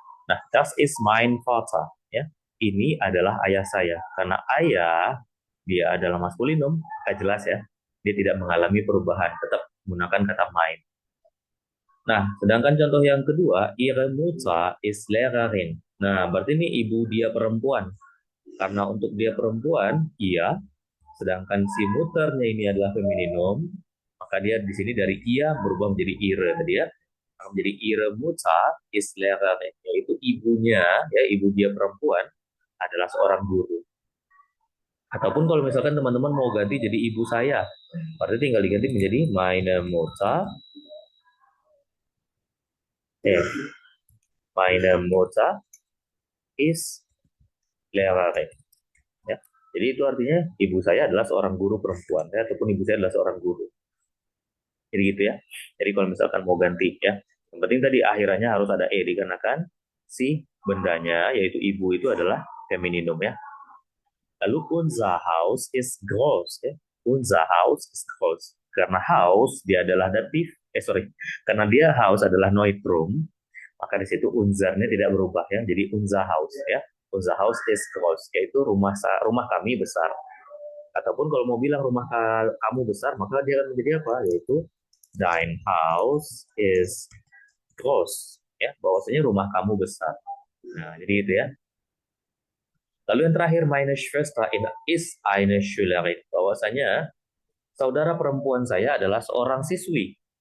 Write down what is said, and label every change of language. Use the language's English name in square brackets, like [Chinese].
[German] Nah, das ist mein Vater ya. [Indonesian] Ini adalah ayah saya. Karena ayah dia adalah maskulinum, maka jelas ya. Dia tidak mengalami perubahan, tetap menggunakan kata mein. Nah, sedangkan contoh yang kedua, [German] ihre Mutter ist Lehrerin. [Indonesian] Nah, berarti ini ibu dia perempuan. Karena untuk dia perempuan, iya. Sedangkan si muternya ini adalah femininum, maka dia di sini dari ia berubah menjadi ihre tadi ya. Menjadi [German] ihre Mutter ist Lehrerin, [Indonesian] yaitu ibunya, ya ibu dia perempuan adalah seorang guru. Ataupun kalau misalkan teman-teman mau ganti jadi ibu saya, berarti tinggal diganti menjadi meine Mutter. [German] Meine Mutter ist Lehrerin. [Indonesian] Ya. Jadi itu artinya ibu saya adalah seorang guru perempuan, ya, ataupun ibu saya adalah seorang guru. Jadi gitu ya. Jadi kalau misalkan mau ganti ya, yang penting tadi akhirannya harus ada e dikarenakan si bendanya yaitu ibu itu adalah femininum ya. [German] Lalu unser Haus ist groß ya. Unser Haus ist groß. [Indonesian] Karena Haus dia adalah datif, karena dia Haus adalah Neutrum, maka di situ unzarnya tidak berubah ya. Jadi [German] unser Haus [Indonesian] ya. [German] Unser Haus ist groß, [Indonesian] yaitu rumah kami besar. Ataupun kalau mau bilang rumah kamu besar, maka dia akan menjadi apa? [German] Yaitu dein Haus ist groß. [Indonesian] Ya, bahwasanya rumah kamu besar. Nah, jadi itu ya. [German] Lalu yang terakhir, meine Schwester ist eine Schülerin. [Indonesian] Bahwasanya saudara perempuan saya adalah seorang siswi.